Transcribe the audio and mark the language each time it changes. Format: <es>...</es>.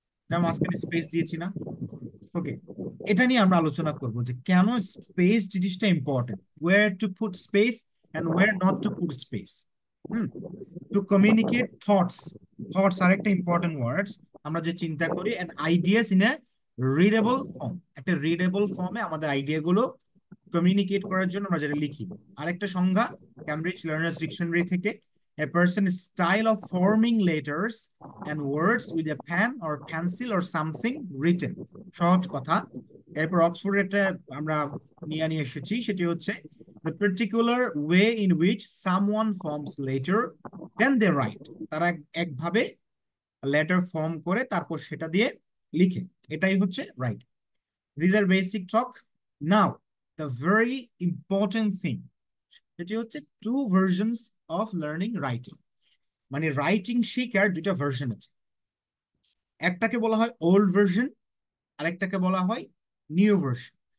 <bn>তার মাঝখানে স্পেস দিয়েছি না? ওকে, এটা নিয়ে আমরা আলোচনা করব যে কেন স্পেস জিনিসটা important,</bn> <en>were to put space</en> <bn>and wire not to put space.</bn> <en>To communicate thoughts. Thoughts আর একটা important words,</en> <bn>আমরা যে চিন্তা করি,</bn> <en>And ideas in a readable form.</en> <bn>একটা রিডেবল ফর্মে আমাদের আইডিয়া গুলো কমিউনিকেট করার জন্য আমরা যেটা লিখি। আরেকটা সংজ্ঞা ক্যামব্রিজ লার্নার্স ডিকশনারি থেকে,</bn> <en>a person's style of forming letters and words with a pen or pencil or something written.</en> <bn>সহজ কথা। এরপর অক্সফোর্ডের একটা আমরা নিয়ে এসেছি, সেটি হচ্ছে</bn> <en>the particular way in which someone forms letter then they write.</en> <bn>তারা একভাবে লেটার ফর্ম করে তারপর সেটা দিয়ে লিখে, এটাই হচ্ছে right.</bn> <en>These are basic talk. Now the very important thing,</en> <bn>এটি হচ্ছে</bn> <en>Two versions of learning writing.</en> <bn>মানে রাইটিং শেখার দুইটা ভার্সন আছে। একটাকে বলা হয় ওল্ড ভার্সন, আর একটাকে বলা হয় নিউ ভার্সন।</bn>